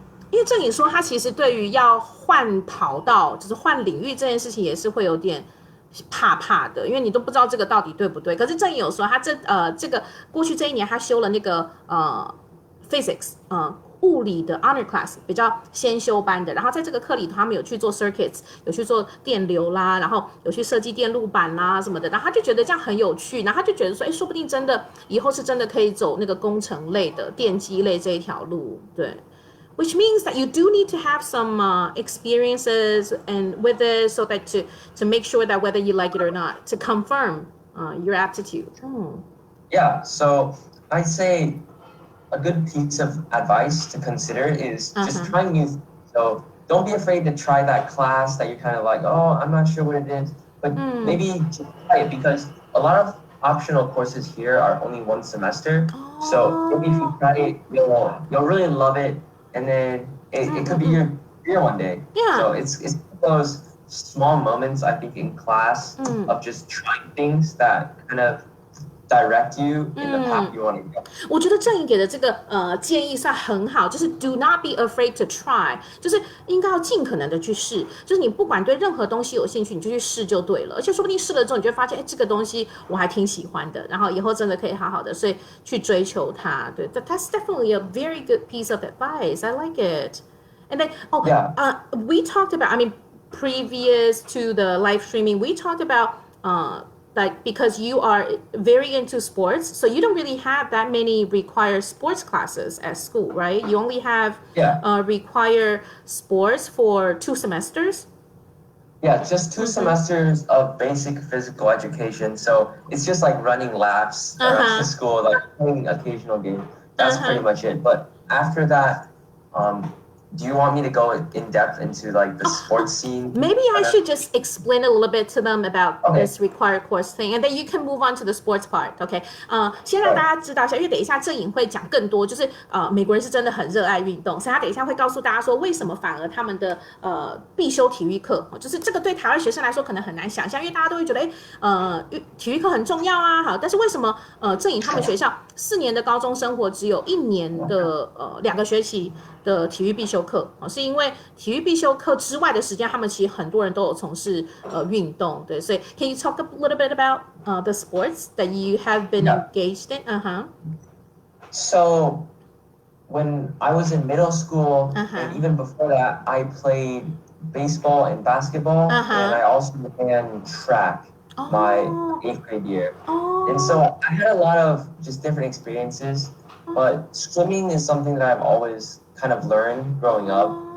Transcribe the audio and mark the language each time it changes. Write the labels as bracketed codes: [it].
[zh] 因为郑颖说，他其实对于要换跑道，就是换领域这件事情，也是会有点怕的，因为你都不知道这个到底对不对。可是郑颖有说，他这个过去这一年，他修了那个physics 物理的 honor class 比较先修班的，然后在这个课里头，他们有去做 circuits， 有去做电流啦，然后有去设计电路板啦什么的，然后他就觉得这样很有趣，然后他就觉得说，说不定真的以后是真的可以走那个工程类的电机类这一条路，对。 [en] Which means that you do need to have some experiences and with it, so that to make sure that whether you like it or not, to confirm your aptitude. Yeah, so I'd say a good piece of advice to consider is just try new things. So don't be afraid to try that class that you're kind of like, oh, I'm not sure what it is, but maybe just try it, because a lot of optional courses here are only one semester. So maybe if you try it, you'll really love it. And then it could be your career one day. Yeah. So it's those small moments, I think, in class of just trying things that kind of direct you in the path you want to go. [zh] 我觉得郑颖给的这个建议算很好，就是 [en] do not be afraid to try， [zh] 就是应该要尽可能的去试，就是你不管对任何东西有兴趣，你就去试就对了，而且说不定试了之后，你就会发现，这个东西我还挺喜欢的，然后以后真的可以好好的，所以去追求它。对 [en] ，that's definitely a very good piece of advice. I like it. And then, we talked about, I mean, previous to the live streaming, we talked about like, because you are very into sports, so you don't really have that many required sports classes at school, right? You only have required sports for 2 semesters. Yeah, just 2 semesters of basic physical education. So it's just like running laps around the school, like playing occasional games. That's pretty much it. But after that, do you want me to go in depth into like the sports scene? Maybe I should just explain a little bit to them about this required course thing, and then you can move on to the sports part. Okay? [zh] 先让大家知道一下，因为等一下郑颖会讲更多，就是美国人是真的很热爱运动，所以他等一下会告诉大家说，为什么反而他们的必修体育课，就是这个对台湾学生来说可能很难想象，因为大家都会觉得，体育课很重要啊，好，但是为什么郑颖他们学校4年的高中生活只有1年的2个学期的体育必修课，是因为体育必修课之外的时间，他们其实很多人都有从事运动，对，所以 [en] Can you talk a little bit about the sports that you have been engaged in? So when I was in middle school and even before that, I played baseball and basketball, and I also ran track my 8th grade year. And so I had a lot of just different experiences, but swimming is something that I've always kind of learned growing up.